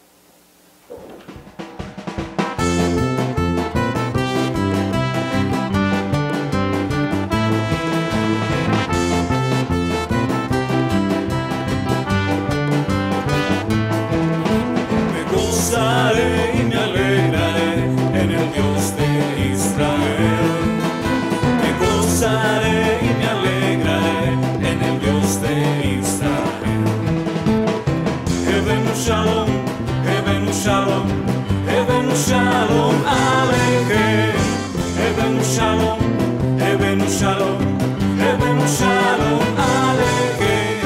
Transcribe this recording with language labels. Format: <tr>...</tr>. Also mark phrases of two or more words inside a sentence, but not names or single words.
<es>Me gozaré y me alegraré en el Dios de Israel. Me gozaré y me alegraré en el Dios de Israel.</es> <he>הבאנו שלום, הבאנו שלום, הבאנו שלום עליכם. הבאנו שלום, הבאנו שלום, הבאנו שלום עליכם.</he>